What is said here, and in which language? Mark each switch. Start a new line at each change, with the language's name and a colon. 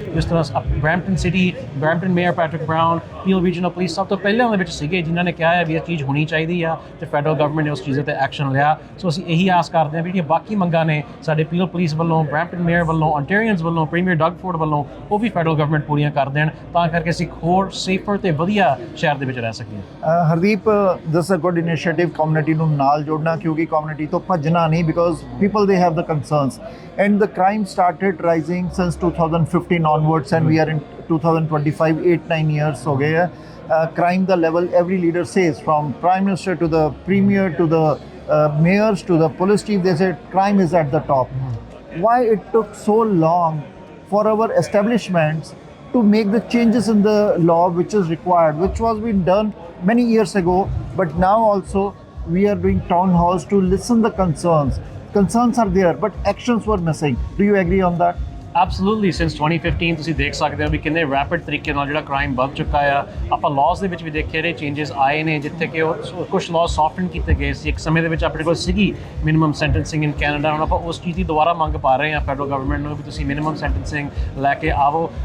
Punjabi: ਜਿਸ ਤਰ੍ਹਾਂ Brampton city, Brampton mayor Patrick brown, peel regional police ਸਭ ਤੋਂ ਪਹਿਲਾਂ ਦੇ ਵਿੱਚ ਸੀਗੇ ਜਿਨ੍ਹਾਂ ਨੇ ਕਿਹਾ ਹੈ ਵੀ ਇਹ ਚੀਜ਼ ਹੋਣੀ ਚਾਹੀਦੀ ਆ, ਤੇ ਫੈਡਰਲ ਗਵਰਨਮੈਂਟ ਨੇ ਉਸ ਚੀਜ਼ 'ਤੇ ਐਕਸ਼ਨ ਲਿਆ। ਸੋ ਅਸੀਂ ਇਹੀ ਆਸ ਕਰਦੇ ਹਾਂ ਵੀ ਜਿਹੜੀਆਂ ਬਾਕੀ ਮੰਗਾਂ ਨੇ ਸਾਡੇ ਪੀਲ ਪੁਲਿਸ ਵੱਲੋਂ, ਬ੍ਰੈਂਪਟਨ ਮੇਅਰ ਵੱਲੋਂ, ontario ਵੱਲੋਂ, ਪ੍ਰੀਮੀਅਰ ਡਗ ਫੋਰਡ ਵੱਲੋਂ, ਉਹ ਵੀ ਫੈਡਰਲ ਗਵਰਨਮੈਂਟ ਪੂਰੀਆਂ ਕਰ ਦੇਣ, ਤਾਂ ਕਰਕੇ ਅਸੀਂ ਹੋਰ ਸੇਫਰ ਤੇ ਵਧੀਆ ਸ਼ਹਿਰ ਦੇ ਵਿੱਚ ਰਹਿ ਸਕੀਏ।
English: Hardeep, this a good initiative
Punjabi: ਕਮਿਊਨਿਟੀ ਨੂੰ ਨਾਲ ਜੋੜਨਾ, ਕਿਉਂਕਿ ਕਮਿਊਨਿਟੀ ਤੋਂ ਭੱਜਣਾ ਨਹੀਂ,
English: because people they have the concerns, and the crime started rising since 2015 onwards, and we are in 2025, 8-9 years
Hindi: ho gaye hai।
English: Crime the level, every leader says, from prime minister to the premier to the mayors to the police chief, they say crime is at the top. Why it took so long for our establishments to make the changes in the law which is required, which was been done many years ago, but now also we are doing town halls to listen the concerns are there, but actions were missing. Do you agree on that? Absolutely.
Punjabi: Since 2015 ਤੁਸੀਂ ਦੇਖ ਸਕਦੇ ਹੋ ਵੀ ਕਿੰਨੇ rapid ਤਰੀਕੇ ਨਾਲ ਜਿਹੜਾ crime ਵੱਧ ਚੁੱਕਾ ਆ। ਆਪਾਂ ਲਾਜ਼ ਦੇ ਵਿੱਚ ਵੀ ਦੇਖੇ ਰਹੇ ਚੇਂਜਸ ਆਏ ਨੇ, ਜਿੱਥੇ ਕਿ ਉਹ ਕੁਛ ਲਾਜ਼ ਸੌਫਟਨ ਕੀਤੇ ਗਏ ਸੀ। ਇੱਕ ਸਮੇਂ ਦੇ ਵਿੱਚ ਆਪਣੇ ਕੋਲ ਸੀਗੀ ਮਿਨੀਮਮ ਸੈਂਟੈਂਸਿੰਗ ਇਨ ਕੈਨੇਡਾ, ਹੁਣ ਆਪਾਂ ਉਸ ਚੀਜ਼ ਦੀ ਦੁਬਾਰਾ ਮੰਗ ਪਾ ਰਹੇ ਹਾਂ ਫੈਡਰਲ ਗਵਰਨਮੈਂਟ ਨੂੰ ਵੀ ਤੁਸੀਂ ਮਿਨੀਮਮ ਸੈਂਟੈਂਸਿੰਗ ਲੈ ਕੇ ਆਵੋ।